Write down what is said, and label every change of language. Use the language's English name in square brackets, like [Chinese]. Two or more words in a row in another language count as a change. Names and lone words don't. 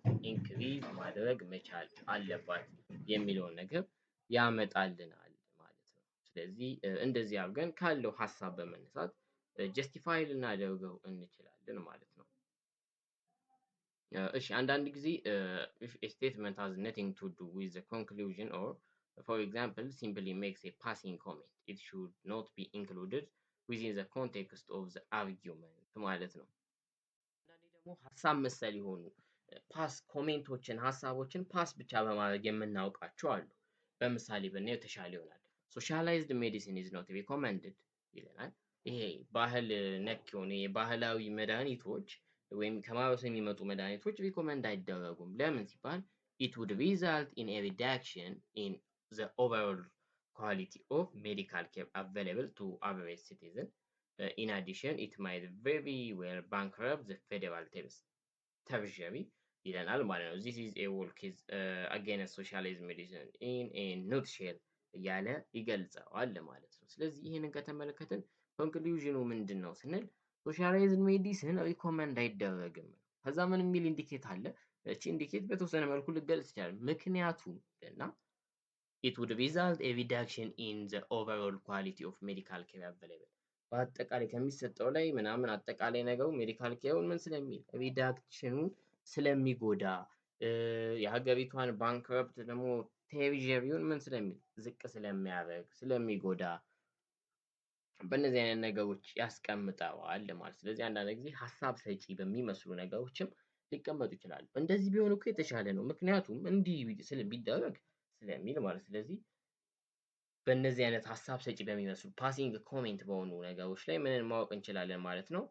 [Amharic] ኢንክሪዝ ማድረግ መቻል አለባት የሚለውን ነገር ያመጣልናል ማለት ነው። ስለዚህ እንደዚህ አድርገን ካለው ሀሳብ በመነሳት ጀስቲፋይ ልናደርገው እንችላለን ማለት ነው። እሺ አንዳንድ ጊዜ [English] if a statement has nothing to do with the conclusion or for example simply makes a passing comment it should not be included within the context of the argument [Amharic] ማለት ነው። አንዳንዴ ደግሞ ሀሳብ መሰል የሆኑ ፓስ ኮሜንቶችን ሀሳቦችን ፓስ ብቻ በማድረግ የምናውቃቸው አሉ። በምሳሌ ብናየው የተሻለ ይሆናል። [English] socialized medicine is not recommended [Amharic] ይለናል። ይሄ ባህል ነክ የሆኑ የባህላዊ መድኃኒቶች ወይም ከማህበረሰብ የሚመጡ መድኃኒቶች ሪኮመንድ አይደረጉም። ለምን ሲባል [English] it would result in a reduction in the overall quality of medical care available to average citizen. In addition, it might very well bankrupt the federal tertiary [Amharic] ይለናል ማለት ነው። [English] This is a whole case against socialized medicine in a nutshell [Amharic] እያለ ይገልጸዋል ማለት ነው። ስለዚህ ይህንን ከተመለከትን ኮንክሉዥኑ ምንድን ነው ስንል [English] socialized medicine recommend [Amharic] አይደረግም ነው። ከዛ ምን የሚል ኢንዲኬት አለ? እቺ ኢንዲኬት በተወሰነ መልኩ ልገልጽ ይችላል። ምክንያቱም እና [English] it would result a reduction in the overall quality of medical care [Amharic] available በአጠቃላይ ከሚሰጠው ላይ ምናምን አጠቃላይ ነገሩ [English] medical care [Amharic] ምን ስለሚል ሪዳክሽኑን ስለሚጎዳ የሀገሪቷን ባንክረፕት ደግሞ ቴሪዠሪውን ምን ስለሚል ዝቅ ስለሚያደርግ ስለሚጎዳ በእነዚህ አይነት ነገሮች ያስቀምጠዋል ማለት። ስለዚህ አንዳንድ ጊዜ ሀሳብ ሰጪ በሚመስሉ ነገሮችም ሊቀመጡ ይችላሉ። እንደዚህ ቢሆን እኮ የተሻለ ነው፣ ምክንያቱም እንዲህ ቢደረግ ስለሚል ማለት። ስለዚህ በእነዚህ አይነት ሀሳብ ሰጪ በሚመስሉ [English] passing comment [Amharic] በሆኑ ነገሮች ላይ ምንን ማወቅ እንችላለን ማለት ነው?